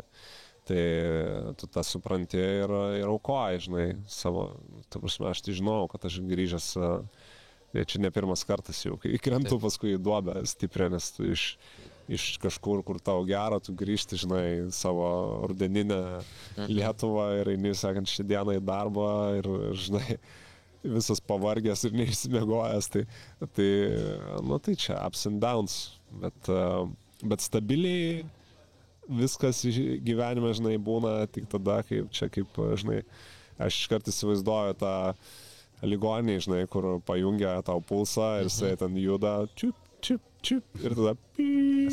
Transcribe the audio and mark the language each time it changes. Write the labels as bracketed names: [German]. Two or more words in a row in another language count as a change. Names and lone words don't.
[Lithuanian] Tai tu tą supranti ir aukoji, žinai, savo, ta prasme, aš tai žinau, kad aš grįžęs, čia ne pirmas kartas jau, kai krentu paskui į duobę stiprią, nes tu iš kažkur, kur tau gera, tu grįžti, žinai, savo rudeninę Lietuvą ir eini, sakant, šią dieną į darbą ir, žinai, visas pavargęs ir neišsimiegojęs. Tai čia [English] ups and downs, [Lithuanian] bet stabiliai viskas gyvenime, žinai, būna tik tada, kaip, žinai, aš iškart įsivaizduoju tą ligoninį, žinai, kur pajungia tau pulsą ir jisai ten juda, čiup, ir tada pyp.